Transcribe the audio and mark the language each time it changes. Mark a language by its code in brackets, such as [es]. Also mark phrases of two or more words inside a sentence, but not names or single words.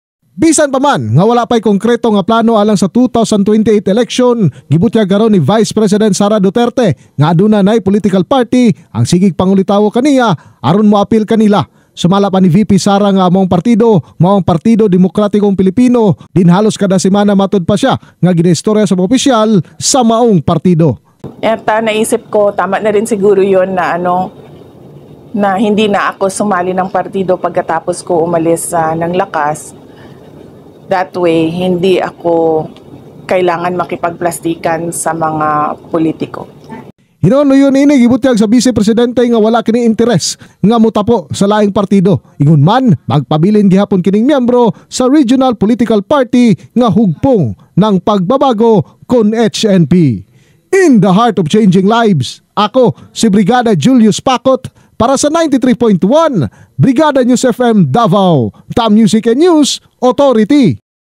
[ceb] Bisan pa man nga wala pa'y konkreto nga plano alang sa 2028 election, gibutyag karon ni Vice President Sara Duterte nga aduna nay political party ang sigig pangulitawo kaniya aron moapil kanila. Sumala pa ni VP Sara nga maong Partido Demokratikong Pilipino, din halos kada semana matud pa siya nga ginistorya sa opisyal sa maong partido. [tl] At naisip ko tama na rin siguro yon na na hindi na ako sumali ng partido pagkatapos ko umalis ng Lakas. [en] That way, [tl] hindi ako kailangan makipagplastikan sa mga politiko. [ceb] Hinuno yun ini gibutyag sa Vice Presidente nga wala kini interes nga mutapo sa laing partido. Ingon man, magpabilin gihapon kining miyembro sa Regional Political Party nga hugpong ng pagbabago kon HNP. [en] In the heart of changing lives, [ceb] ako si Brigada Julius Pacot para sa 93.1 Brigada News FM Davao, Tam Music and News Authority.